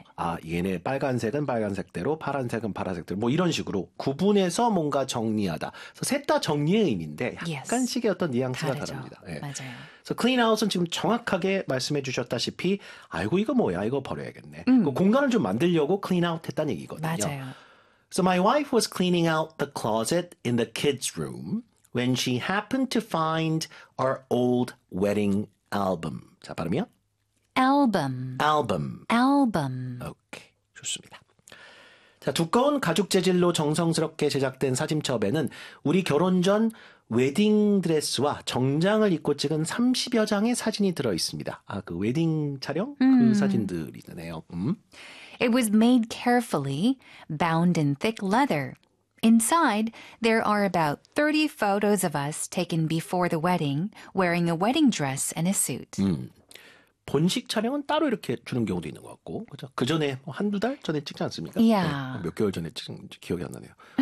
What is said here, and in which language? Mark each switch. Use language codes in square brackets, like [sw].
[ko] 아 얘네 빨간색은 빨간색대로 파란색은 파란색대로 뭐 이런 식으로 구분해서 뭔가 정리하다. 셋 다 정리의 의미인데 약간씩의 어떤 뉘앙스가 다르죠. 다릅니다. 네. 맞아요. 그래서 clean out은 지금 정확하게 말씀해 주셨다시피 아이고 이거 뭐야 이거 버려야겠네. 그 공간을 좀 만들려고 clean out 했다는 얘기거든요. 맞아요. [en] So my wife was cleaning out the closet in the kids' room when she happened to find our old wedding album. [ko] 자, 발음이요? [en] album. album. album. [ko] 오케이. 좋습니다. 자, 두꺼운 가죽 재질로 정성스럽게 제작된 사진첩에는 우리 결혼 전 웨딩 드레스와 정장을 입고 찍은 30여 장의 사진이 들어 있습니다. 아, 그 웨딩 촬영 그 사진들이네요. [en] It was made carefully, bound in thick leather. Inside, there are about 30 photos of us taken before the wedding, wearing a wedding dress and a suit. [ko] 본식 촬영은 따로 이렇게 주는 경우도 있는 것 같고, 그죠? 그 전에 뭐 한두 달 전에 찍지 않습니까? [en] Yeah. [ko] 네, 몇 개월 전에 찍은 건지 기억이 안 나네요.